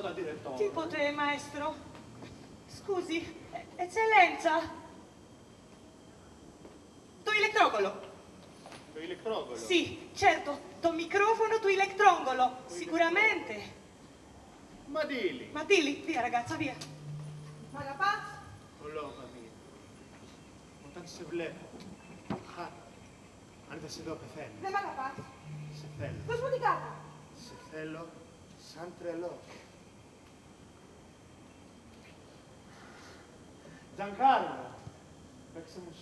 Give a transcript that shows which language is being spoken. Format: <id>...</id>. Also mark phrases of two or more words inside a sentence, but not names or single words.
<it>direttore. Τίποτε, maestro. Scusi, eccellenza.</it> <el>Το ηλεκτρόγκολο. Το ηλεκτρόγκολο?</el> <it>Sì, certo,</it> <el>το microfono του ηλεκτρόγκολο. Sicuramente. Μαντήλι. Μαντήλι,</el> <it>via ragazza, via.</it> <el>Μ' αγαπάς? Ολόγα μία. Όταν σε βλέπω, χάρη. Αν δεν σε δω, πεθαίνω. Δεν μ' αγαπάς? Σε θέλω. Δώσ' μου την κάρτα. Σε θέλω σαν τρελός. Τζανκάρλο, παίξε μουσική.</el>